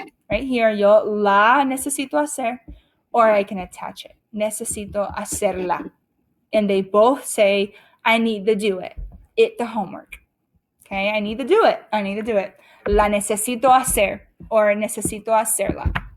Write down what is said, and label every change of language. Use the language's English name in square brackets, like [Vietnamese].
[English] Right here, [Spanish] yo la necesito hacer. [English] Or I can attach it. [Spanish] Necesito hacerla. [English] And they both say, I need to do it. It, the homework. Okay, I need to do it. I need to do it. [Spanish] La necesito hacer [English] or [Spanish] necesito hacerla.